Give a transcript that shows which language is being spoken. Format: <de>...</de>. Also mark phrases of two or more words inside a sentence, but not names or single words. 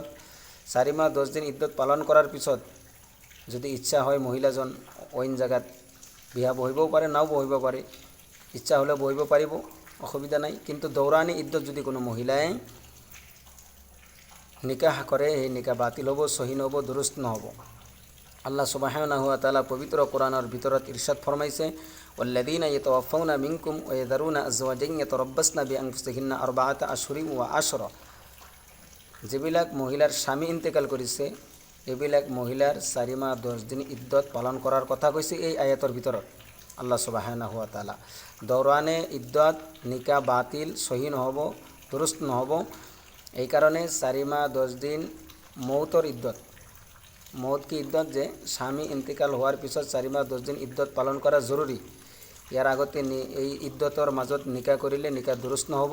<as>4 মাহ 10 দিন ইদ্যত পালন কৰাৰ পিছত যদি ইচ্ছা হয় মহিলাজন অইন জায়গাত বিয়া বহিবও পাৰে, নাও বহিব পাৰে। ইচ্ছা হ'লে বহিব পাৰিব, অসুবিধা নাই। কিন্তু দৌৰাণী ইদ্যত যদি কোনো মহিলাই নিকাহ কৰে সেই নিকাহ বাতিল হ'ব, সহি নহ'ব, দুৰুস্ত নহ'ব।</as> <ar>الله سبحانه و تعالى</ar> <as>পবিত্র কোরআনের ভিতৰত ইরশাদ ফরমাইছে,</as> <ar>والذين يتوفون منكم و يذرون أزواجا يتربصن بأنفسهن أربعة أشهر و عشرا.</ar> <as>যিবিলাক মহিলাৰ স্বামী ইন্তেকাল কৰিছে এইবিলাক মহিলাৰ 4 মাহ 10 দিন ইদ্যত পালন কৰাৰ কথা কৈছে এই আয়াতৰ ভিতৰত</as> <ar>الله سبحانه و تعالى.</ar> <as>দৌৰাণে ইদ্যত নিকাহ বাতিল, সহি নহ'ব, দুৰুস্ত নহ'ব। এই কাৰণে 4 মাহ 10 দিন মৌতৰ ইদ্যত,</as> <ur>موت کی عدت,</ur> <as>যে স্বামী ইন্তিকাল হোৱাৰ পিছত 4 মাহ 10 দিন ইদ্যত পালন কৰা জৰুৰী। ইয়াৰ আগতে এই ইদ্যতৰ মাজত নিকাহ কৰিলে নিকাহ দুৰুস্ত নহ'ব।</as>